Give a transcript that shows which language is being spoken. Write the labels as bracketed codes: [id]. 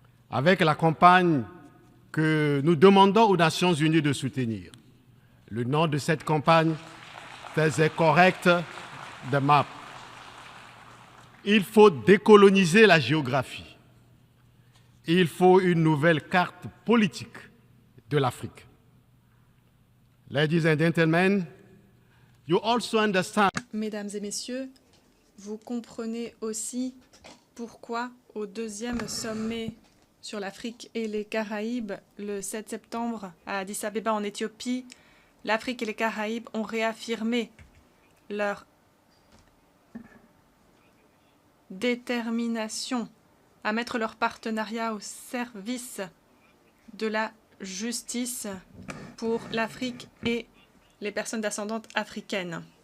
[fr] Avec la campagne que nous demandons aux Nations Unies de soutenir. Le nom de cette campagne faisait correct the map. Il faut décoloniser la géographie. Il faut une nouvelle carte politique de l'Afrique. [en] Ladies and gentlemen, you also understand. [fr] Mesdames et messieurs, vous comprenez aussi pourquoi au deuxième sommet sur l'Afrique et les Caraïbes, le 7 septembre à Addis Abeba en Éthiopie, l'Afrique et les Caraïbes ont réaffirmé leur détermination à mettre leur partenariat au service de la justice pour l'Afrique et les personnes descendantes africaines.